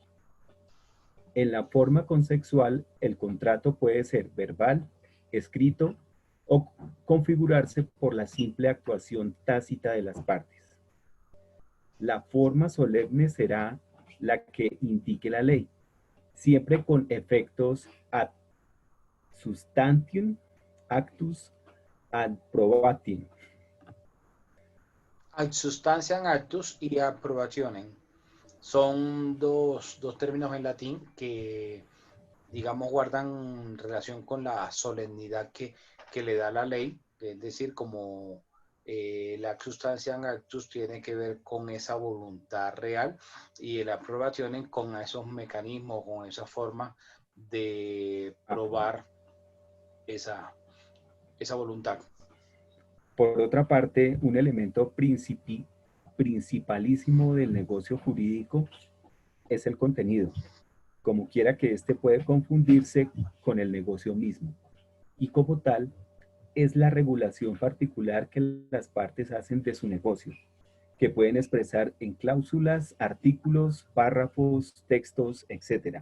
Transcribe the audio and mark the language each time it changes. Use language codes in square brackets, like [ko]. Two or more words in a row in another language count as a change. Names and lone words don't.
[es] En la forma consensual, el contrato puede ser verbal, escrito o configurarse por la simple actuación tácita de las partes. La forma solemne será la que indique la ley, siempre con efectos [la] ad substantium actus ad probatim. Ad substantiam actus y approbationem. [es] Son dos términos en latín que, digamos, guardan relación con la solemnidad que le da la ley, es decir, como la [la] substantiam actus [es] tiene que ver con esa voluntad real y el approbationem con esos mecanismos, con esa forma de probar esa voluntad. Por otra parte, un elemento principalísimo del negocio jurídico es el contenido, como quiera que éste puede confundirse con el negocio mismo, y como tal, es la regulación particular que las partes hacen de su negocio, que pueden expresar en cláusulas, artículos, párrafos, textos, etc.